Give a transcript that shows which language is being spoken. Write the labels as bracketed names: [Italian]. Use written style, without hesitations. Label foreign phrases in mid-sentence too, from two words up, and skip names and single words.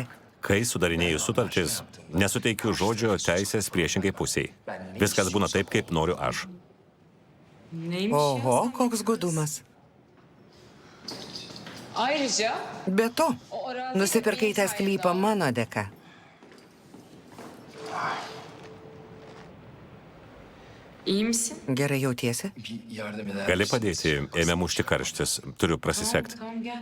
[Lithuanian] Kai sudarinėjau sutartis, nesuteikiu žodžio teisės priešingai pusiai. Viskas būna taip, kaip noriu aš. Oho, koks gudumas. [Turkish] Ayrıca [Lithuanian] Be to, nusipirkai tą sklypą mano dėka. [Turkish] iyi misin? [Lithuanian] Gerai jautiesi? Gali padėti, ėmė mušti karštis. Turiu prasisekti. [Turkish] Tamam gel.